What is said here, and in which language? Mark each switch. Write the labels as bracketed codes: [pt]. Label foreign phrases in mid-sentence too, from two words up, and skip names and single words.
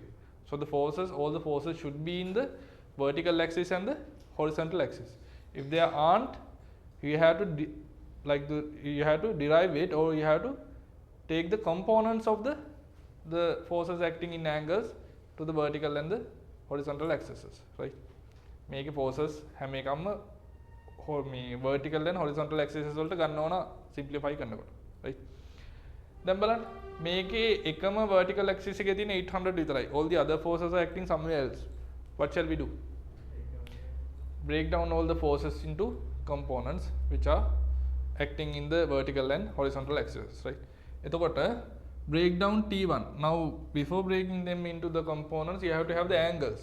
[en] So the forces, all the forces should be in the vertical axis and the horizontal axis. If they aren't, you have to you have to derive it, or you have to take the components of the forces acting in angles to the vertical and the horizontal axes, right? Make forces [si] හැම එකම මේ [en] vertical and horizontal axes [si] වලට ගන්න ඕන simplify කරනකොට, right? දැන් බලන්න මේකේ එකම [en] vertical axis [si] එකේ තියෙන 800 විතරයි. [en] All the other forces are acting somewhere else. What shall we do? Break down all the forces into components which are acting in the vertical and horizontal axis, right? [si] එතකොට [en] break down [si] T1. [en] Now before breaking them into the components, you have to have the angles.